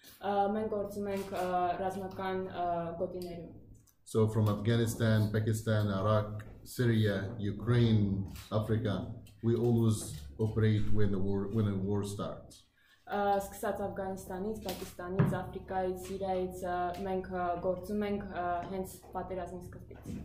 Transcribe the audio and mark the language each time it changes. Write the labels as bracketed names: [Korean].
[Armenian] Մենք գործում ենք ռազմական գոտիներում։ [English] So from Afghanistan, Pakistan, Iraq, Syria, Ukraine, Africa, we always operate when a war starts. [Armenian] Սկսած Աֆղանստանից, Պակիստանից, Աֆրիկայից, Սիրիայից մենք գործում ենք հենց պատերազմի սկզբից։